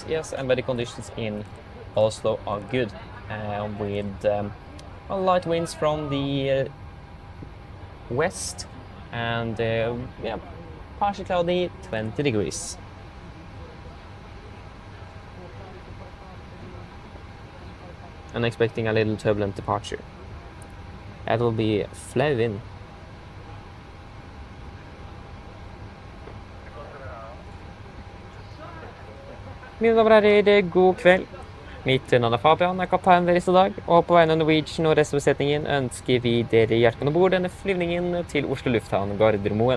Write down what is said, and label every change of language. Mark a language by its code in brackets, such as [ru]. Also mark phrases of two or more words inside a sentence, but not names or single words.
[en] Yes, and weather conditions in Oslo are good. With light winds from the west and yeah, partially cloudy, 20 degrees. And expecting a little turbulent departure. That will be flow in. [no] Mine damer og herrer, god kveld. Mitt navn er Fabian, er kapteinen deres i dag, og på vegne av Norwegian og resten av besetningen ønsker vi dere hjertelig om bord denne flyvningen til Oslo lufthavn Gardermoen.